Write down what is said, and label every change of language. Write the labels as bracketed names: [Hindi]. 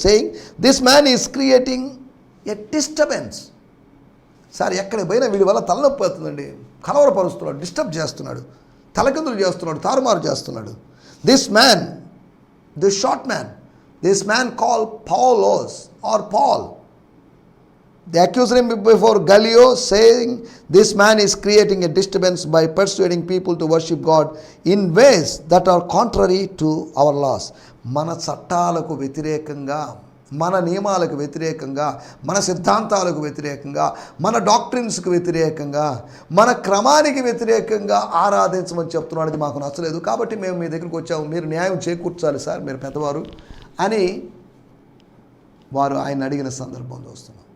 [English] Saying this man is creating a disturbance. [Telugu] Sir ఎక్కడికి పోయినా వీడి వల్ల తలనొప్పి అవుతుందండి, కలవరపరుస్తున్నాడు, డిస్టర్బ్ చేస్తున్నాడు, తలకిందులు చేస్తున్నాడు, తారుమారు చేస్తున్నాడు. [English] This man, this short man, this man call Paulos or Paul. They accused him before Gallio, saying this man is creating a disturbance by persuading people to worship God in ways that are contrary to our laws. [Telugu] మన చట్టాలకు వ్యతిరేకంగా, మన నియమాలకు వ్యతిరేకంగా, మన సిద్ధాంతాలకు వ్యతిరేకంగా, మన డాక్ట్రిన్స్కి వ్యతిరేకంగా, మన క్రమానికి వ్యతిరేకంగా ఆరాధించమని చెప్తున్నాడు. అది మాకు నచ్చలేదు, కాబట్టి మేము మీ దగ్గరికి వచ్చాము, మీరు న్యాయం చేకూర్చాలి సార్, మీరు పెద్దవారు అని వారు ఆయన అడిగిన సందర్భం చూస్తున్నాం.